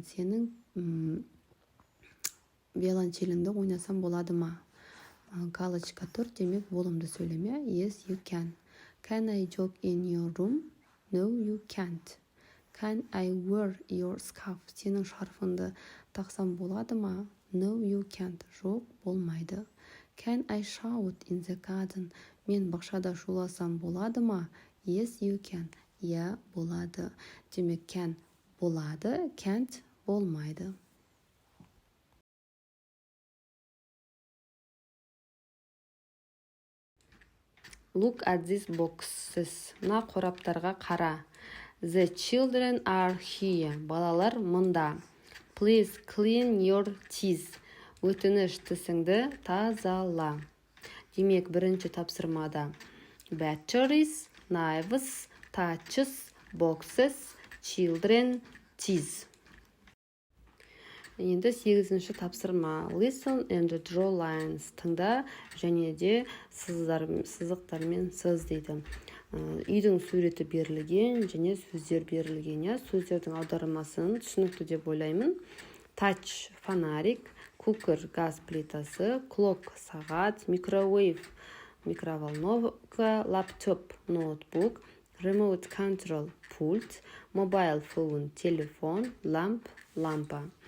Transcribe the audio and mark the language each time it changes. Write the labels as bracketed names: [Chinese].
[Kazakh] Сенің виолончеліңді ойнасам болады ма? Галочка тұр, демек болымды сөйлеме. [English] Yes, you can. Can I jog in your room? No, you can't. Can I wear your scarf? [Kazakh] Сенің шарфыңды тақсам болады ма? [English] No, you can't. [Kazakh] Жоқ, болмайды. [English] Can I shout in the garden? [Kazakh] Мен бақшада шуласам болады ма? [English] Yes, you can. [Kazakh] Я, болады. Демек can болады, can't болмайды. [English] Look at these boxes. [Kazakh] Мына қораптарға қара. [English] The children are here. [Kazakh] Балалар мұнда. [English] Please clean your teeth. [Kazakh] Өтініш тісіңді тазала. Демек, бірінші тапсырмада batteries, knives, touches, boxes, children, teeth. Енді 8-ші тапсырма [English] listen and draw lines. [Kazakh] Тыңда және де сызықтармен сыз дейді. Үйдің суреті берілген және сөздер берілген. Сөздердің аудармасын түсінікті деп ойлаймын. Touch – фонарик, cooker – газ плитасы, clock – сағат, microwave – микроволновка, laptop – ноутбук, remote control – пульт, mobile phone – телефон, lamp – лампа.